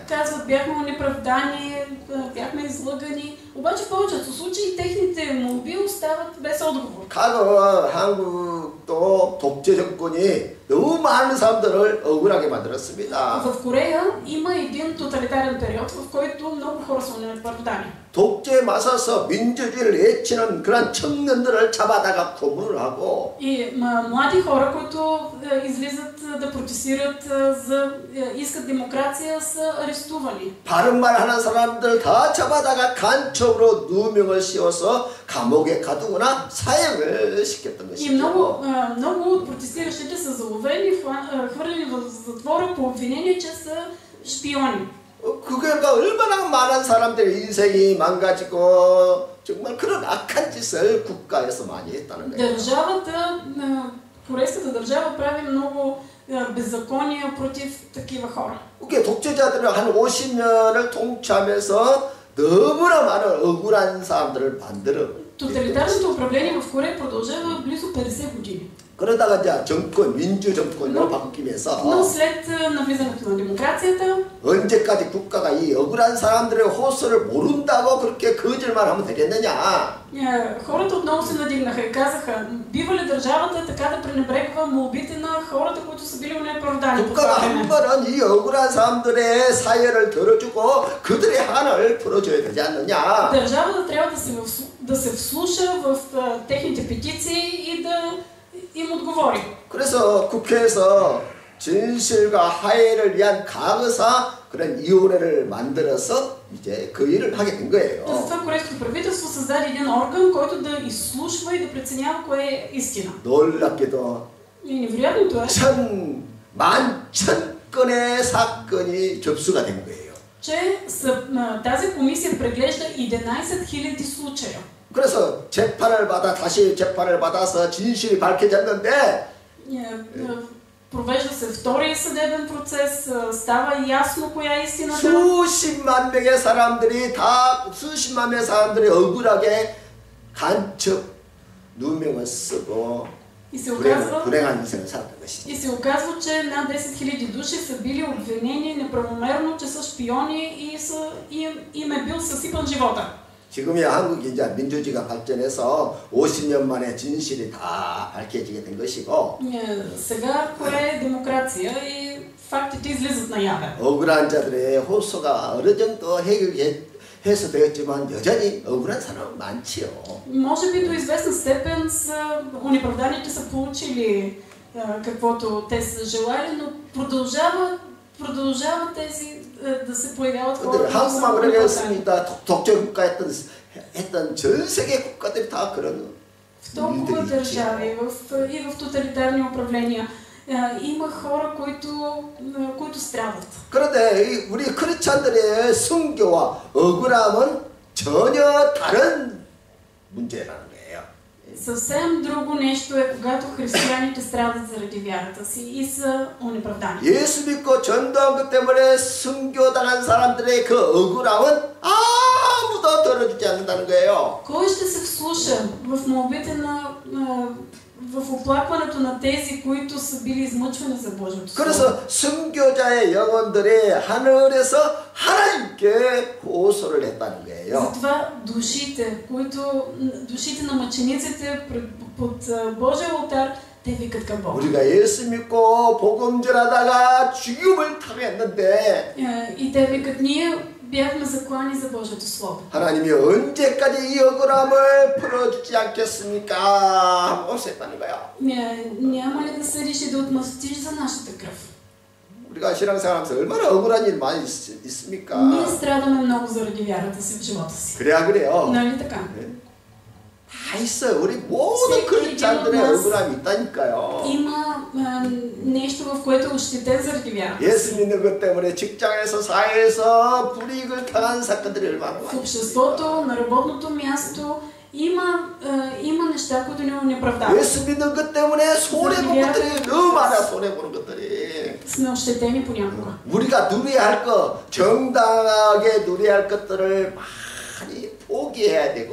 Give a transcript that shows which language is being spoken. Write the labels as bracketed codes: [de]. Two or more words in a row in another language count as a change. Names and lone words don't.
[bg] казват: бяхме онеправдани, бяхме излъгани. Обаче в повечето случаи техните молби остават без отговор. [ko] 과거 한국도 독재 정권이 너무 많은 사람들을 억울하게 만들었습니다. [bg] В Корея има един тоталитарен период, в който много хора са онеправдани. [ko] 독재에 맞서서 민주주의를 외치는 그런 청년들을 잡아다가 고문을 하고 [bg] И млади хора, които излизат да протестират, искат демокрация, са арестувани. [ko] 바른 말 하는 사람들 다 잡아다가 간첩으로 누명을 씌워서 감옥에 가두거나 사형을 시켰던 [bg] И [ko] 것이죠. [bg] много от протестиращите са заловени, хвърлени в затвора по обвинение, че са шпиони. [ko] 그러니까 얼마나 많은 사람들의 인생이 망가지고 정말 그런 악한 짓을 국가에서 많이 했다는 거예요. [bg] Държавата, корейската държава прави много беззакония против такива хора. [ko] 그게 독재자들은 한 50년을 통치하면서 너무나 많은 억울한 사람들을 만들어. [bg] Тоталитарното управление в Корея продължава близо 50 години. [ko] 그러다가 이제 정권, 민주 정권으로 바뀌면서 [bg] Но след навлизането на демокрацията, [ko] 언제까지 국가가 이 억울한 사람들의 호소를 모른다고 그렇게 거짓말 하면 되겠느냐? [bg] хората отново се надигнаха и казаха, бива ли държавата така да пренебрегва молбите на хората, които са били унеправдани по това [ko] 국가가 한 [bg] време? [ko] 번은 이 억울한 사람들의 사연을 들어주고 그들의 한을 풀어줘야 되지 않느냐? [bg] Държавата трябва да се вслуша в техните петиции и да им отговори. [ko] 그래서 국회에서 진실과 화해를 위한 강의사 그런 위원회를 만들어서 이제 그 일을 하게 된 거예요. [bg] Затова корейското правителство създаде един орган, който да изслушва и да преценява кое е истина. [ko] 놀랍게도 [bg] И невероятното е, [ko] 11,000건의 사건이 접수가 된 거예요. [bg] че тази комисия преглежда 11 000 случая. [ko] 그래서 다시 재판을 받아서 진실이 밝혀졌는데 [bg] Провежда се втори съдебен процес, става ясно коя е истината. [ko] 수십만 명의 사람들이 억울하게 간첩 누명을 쓰고 불행한 인생을 살았던 것이죠. [bg] И се оказва, че над 10 000 души са били обвинени неправомерно, че са шпиони и им е бил съсипан живота. [ko] 지금이야 한국이 이제 민주주의가 발전해서 50년 만에 진실이 다 밝혀지게 된 것이고 [bg] сега Корея е демокрация и фактите излизат наяве. [ko] 억울한 자들의 호소가 어느 정도 해서 되었지만 여전히 억울한 사람은 많지요. [bg] Може би до известна степен унеправданите са получили каквото те са желали, но продължават тези да се появяват хора. [ko] 한국만 그러겠습니다. 독재 국가 했던 전 세계 국가들이 다 그런 [bg] В толкова държави и в тоталитарни управления има хора, които страдат. [ko] 그런데 우리 크리스찬들의 순교와 억울함은 전혀 다른 문제라는 거예요. [bg] Съвсем друго нещо е, когато християните страдат заради вярата си и са унеправдани. [ko] 예수 믿고 전도한 것 때문에 순교당한 사람들의 그 억울함은 아무도 들어주지 않는다는 거예요. [bg] Кой ще се вслуша в молбите в оплакването на тези, които са били измъчвани за Божието Слово? [ko] 그래서 순교자의 영혼들이 하늘에서 하나님께 호소를 했다는 거예요. [bg] Затова душите на мъчениците под Божия алтар, те викат към Бога. [ko] 우리가 예수 믿고 복음 전하다가 죽음을 당했는데 [bg] И те викат, ние бяхме заклани за Божието Слово. [ko] 하나님이 언제까지 이 억울함을 풀어주지 않겠습니까? 하고 했다는 거야. [bg] Няма ли да съдиш и да отмъстиш за нашата кръв? [ko] 우리가 신앙생활하면서 얼마나 억울한 일 많이 있습니까? [bg] Ние страдаме много заради вярата си в живота си. [ko] 그래요. [bg] Нали така? [ko] 다 있어요. 우리 모든 크리스찬들의 억울함이 있다니까요. [bg] Има нещо, в което е ощетен заради вярата [ko] 예수 [bg] си. [ko] 믿는 것 때문에 직장에서 사회에서 불이익을 당한 사건들이 얼마나 [bg] В [ko] 많아요. [bg] обществото, на работното място има неща, които ни неправдават. [ko] 예수 믿는 것 때문에 손해본 것들이 너무 많아. 손해보는 것들이. [bg] Сме ощетени понякога. [ko] 우리가 누려야 할 것, 정당하게 누려야 할 것들을 많이 포기해야 되고.